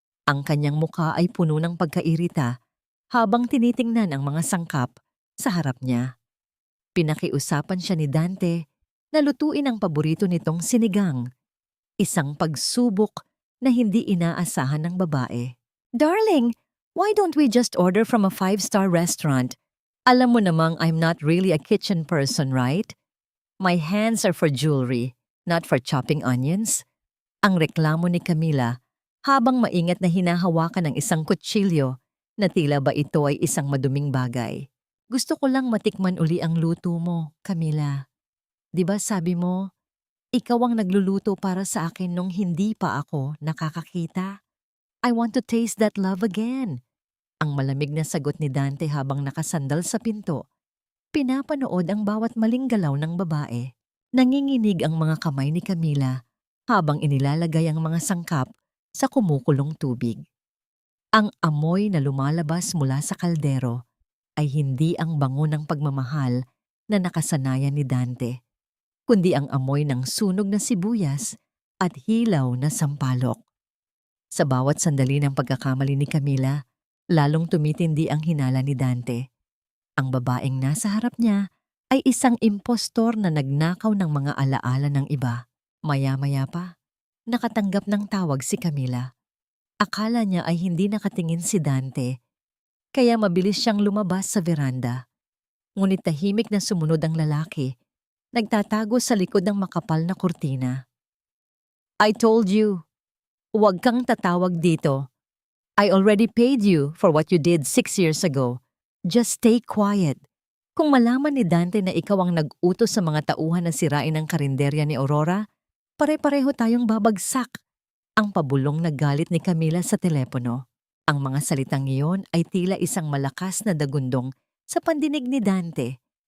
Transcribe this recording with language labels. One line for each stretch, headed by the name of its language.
Filipino: Ang kanyang muka ay puno ng pagkairita habang tinitingnan ang mga sangkap sa harap niya. Pinakiusapan siya ni Dante na lutuin ang paborito nitong sinigang, isang pagsubok na hindi inaasahan ng babae.
English: "Darling, why don't we just order from a 5-star restaurant?
Filipino: Alam mo namang
English: I'm not really a kitchen person, right? My hands are for jewelry, not for chopping onions."
Filipino: Ang reklamo ni Camila habang maingat na hinahawakan ng isang kutsilyo na tila ba ito ay isang maduming bagay. "Gusto ko lang matikman uli ang luto mo, Camila. 'Di ba sabi mo, ikaw ang nagluluto para sa akin nung hindi pa ako nakakakita?
English: I want to taste that love again."
Filipino: Ang malamig na sagot ni Dante habang nakasandal sa pinto. Pinapanood ang bawat maling galaw ng babae. Nanginginig ang mga kamay ni Camila habang inilalagay ang mga sangkap sa kumukulong tubig. Ang amoy na lumalabas mula sa kaldero ay hindi ang bango ng pagmamahal na nakasanayan ni Dante, kundi ang amoy ng sunog na sibuyas at hilaw na sampalok. Sa bawat sandali ng pagkakamali ni Camila, lalong tumitindi ang hinala ni Dante. Ang babaeng nasa harap niya ay isang impostor na nagnakaw ng mga alaala ng iba. Maya-maya pa, nakatanggap ng tawag si Camila. Akala niya ay hindi nakatingin si Dante, kaya mabilis siyang lumabas sa veranda. Ngunit tahimik na sumunod ang lalaki, nagtatago sa likod ng makapal na kurtina.
English: "I told you,
Filipino: huwag kang tatawag dito.
English: I already paid you for what you did 6 years ago. Just stay quiet."
Filipino: Kung malaman ni Dante na ikaw ang nag-utos sa mga tauhan na sirain ang karinderya ni Aurora, pare-pareho tayong babagsak. Ang pabulong na galit ni Camila sa telepono. Ang mga salitang iyon ay tila isang malakas na dagundong sa pandinig ni Dante.